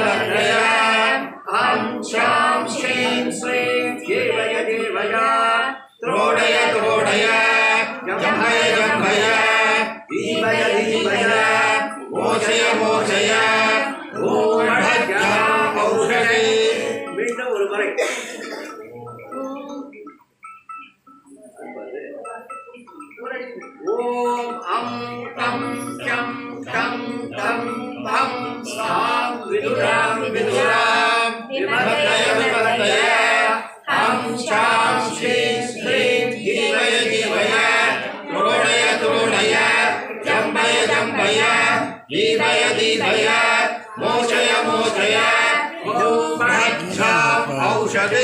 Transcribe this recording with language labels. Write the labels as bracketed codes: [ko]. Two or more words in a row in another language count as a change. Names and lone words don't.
[sa] हं शां श्रीं श्रीं देवय देवय त्रोडय जम्भय दीपय दीपय मोचय ॐ भद्रा औषधे [ta] மீண்டும் ஒரு முறை [sa] ॐ अं कं चं तं तं भं सां विदुरां विमलत्रय हं शां श्रीं श्रीं देवय त्रोडय जम्भय दीपय मोचय ॐ भद्रा औषधे